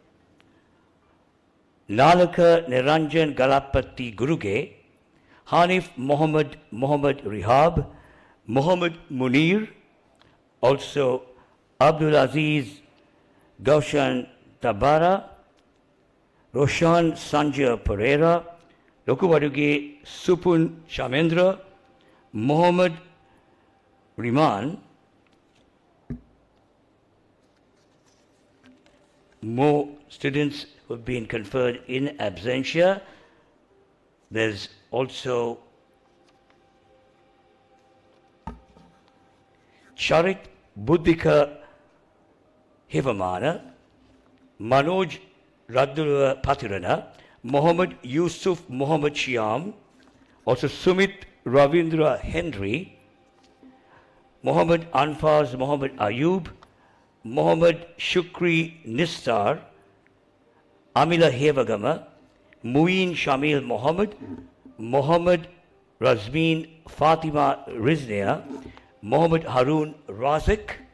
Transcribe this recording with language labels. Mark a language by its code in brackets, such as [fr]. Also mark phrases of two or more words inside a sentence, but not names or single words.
[en] Nalaka Niranjan Galapati Guruge, Hanif Mohammed Rihab, Mohammed Munir, also Abdulaziz Gaushan Tabara, Roshan Sanjay Pereira, Lokubaduge Supun Shamendra, Mohammed Riman, more students who have been conferred in absentia. There's also Charit Buddhika Hivamana, Manoj Radula Patirana, Mohammed Yusuf Mohammed Shyam, also Sumit Ravindra Henry, Mohammed Anfaz Mohammed Ayub, Mohammed Shukri Nistar, Amila Hevagama, Muin Shamil Mohammed, Mohammed Razmeen Fatima Riznia, Mohammed Harun Razik,